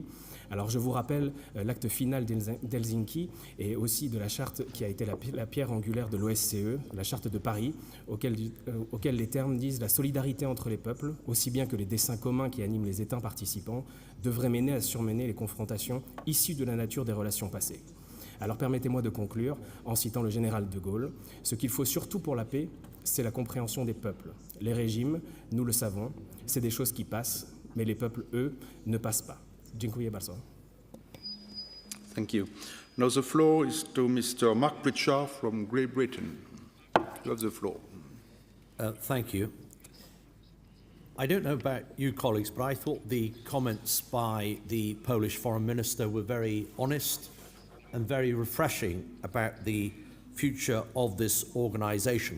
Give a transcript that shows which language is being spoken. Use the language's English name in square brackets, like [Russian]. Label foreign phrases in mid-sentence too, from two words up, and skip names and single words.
[French] Alors je vous rappelle l'acte final d'Helsinki et aussi de la charte qui a été la pierre angulaire de l'OSCE, la charte de Paris, auquel les termes disent la solidarité entre les peuples, aussi bien que les desseins communs qui animent les États participants, devraient mener à surmener les confrontations issues de la nature des relations passées. Alors permettez-moi de conclure en citant le général de Gaulle. Ce qu'il faut surtout pour la paix, c'est la compréhension des peuples. Les régimes, nous le savons, c'est des choses qui passent, mais les peuples, eux, ne passent pas. [Polish] Dziękuję bardzo. [English] Thank you. Now the floor is to Mr. Mark Pritchard from Great Britain. You have the floor. Thank you. I don't know about you colleagues, but I thought the comments by the Polish Foreign Minister were very honest and very refreshing about the future of this organisation.